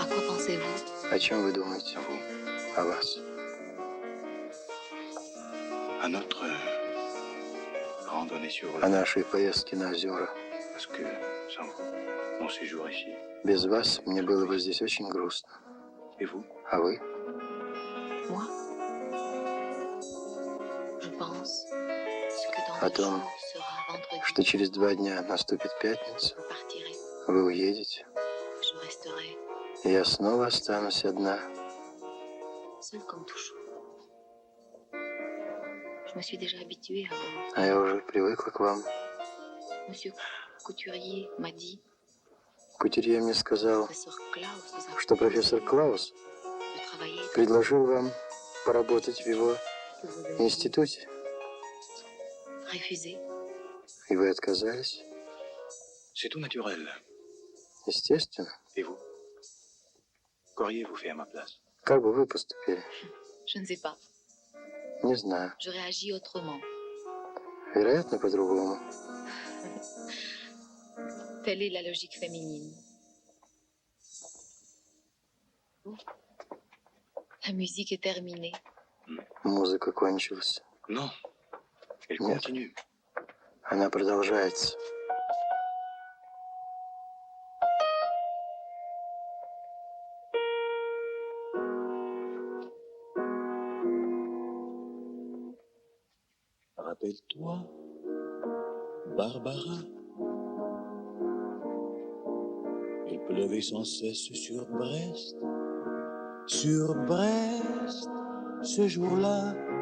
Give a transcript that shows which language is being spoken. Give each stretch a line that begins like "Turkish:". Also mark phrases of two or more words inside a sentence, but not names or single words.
Russian: О чем вы думаете? О вас.
French: à notre randonnée sur
Russian: о нашей поездке на озера.
French: Parce que sans vous, mon séjour ici.
Russian: Без вас мне было бы здесь очень грустно.
French: Et vous?
Russian: А вы?
French: Moi, je pense que dans
Russian: О 2 том,
French: jours sera vendredi.
Russian: что через 2 дня наступит пятница,
French: Je partirai.
Russian: вы уедете,
French: Je resterai
Russian: и я снова останусь одна.
French: seule comme toujours. Je me suis déjà habituée à vous.
Russian: А я уже привыкла к вам.
French: Monsieur Couturier m'a dit,
Russian: Кутюрье мне сказал,
French: professeur Klaus vous a
Russian: что профессор Клаус
French: de travailler.
Russian: предложил вам поработать в его институте,
French: Refusé.
Russian: и вы отказались.
French: C'est tout naturel.
Russian: Естественно.
French: Et vous? Qu'auriez-vous fait à ma place?
Russian: Как бы вы поступили?
French: Je ne sais pas.
Russian: Не знаю.
French: Je réagis autrement.
Russian: Вероятно, по-другому.
French: Telle est la logique féminine. La musique est terminée.
Russian: Музыка кончилась.
French: Non. Elle
Russian: Нет.
French: continue.
Russian: Она продолжается.
French: Rappelle-toi, Barbara, il pleuvait sans cesse sur Brest, ce jour-là.